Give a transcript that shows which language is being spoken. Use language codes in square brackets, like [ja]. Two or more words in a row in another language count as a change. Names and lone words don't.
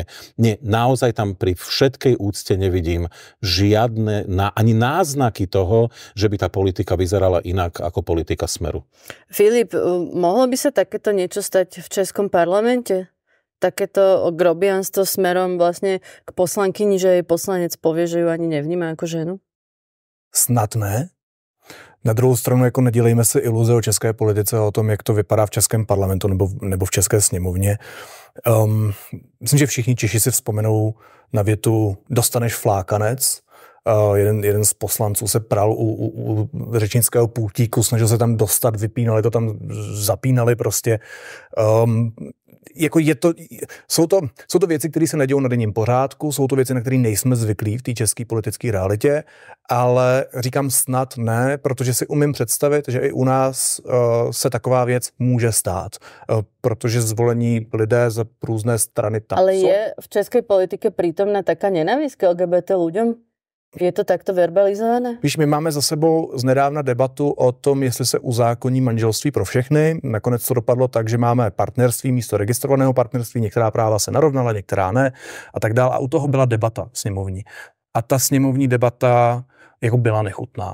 [sk] Nie, naozaj tam pri všetkej úcte nevidím žiadne, ani náznaky toho, že by tá politika vyzerala inak ako politika Smeru. Filip, mohlo by sa takéto niečo stať v českom parlamente? Takéto grobianstvo smerom vlastne k poslankyni, že jej poslanec povie, že ju ani nevníma ako ženu? [cs] Snad ne. Na druhou stranu jako nedělejme si iluze o české politice a o tom, jak to vypadá v českém parlamentu nebo v české sněmovně. Myslím, že všichni Češi si vzpomenou na větu dostaneš flákanec. Jeden z poslanců se pral u řečnického pultíku, snažil se tam dostat, vypínali to tam, zapínali prostě. Jsou to věci, které se nedějou na denním pořádku, jsou to věci, na které nejsme zvyklí v té české politické realitě, ale říkám snad ne, protože si umím představit, že i u nás se taková věc může stát, protože zvolení lidé za různé strany tam ale jsou. [sk] Ale je v českej politike prítomná taká nenávisť k LGBT ľuďom? Je to takto verbalizované? [cs] Víš, my máme za sebou znedávna debatu o tom, jestli se uzákoní manželství pro všechny. Nakonec to dopadlo tak, že máme partnerství místo registrovaného partnerství, některá práva se narovnala, některá ne a tak dále. A u toho byla debata sněmovní. A ta sněmovní debata jako byla nechutná.